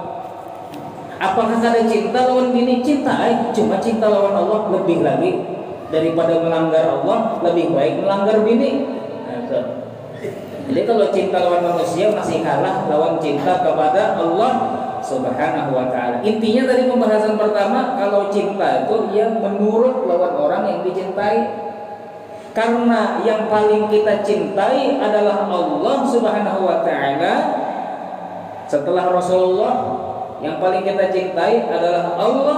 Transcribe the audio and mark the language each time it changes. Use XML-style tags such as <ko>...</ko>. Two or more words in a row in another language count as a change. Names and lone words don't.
<bjn>Apakah kada cinta lawan bini? Cinta, cuma cinta lawan Allah lebih lagi.</bjn> <id>Daripada melanggar Allah, lebih baik melanggar bini. Nah, jadi kalau cinta lawan manusia masih kalah lawan cinta kepada Allah</id> <ar>سبحانه وتعالى.</ar> <id>Intinya dari pembahasan pertama, kalau cinta itu yang menurut lawan orang yang dicintai. Karena yang paling kita cintai adalah Allah</id> <ar>سبحانه وتعالى.</ar> <id>Setelah Rasulullah, yang paling kita cintai adalah Allah.</id>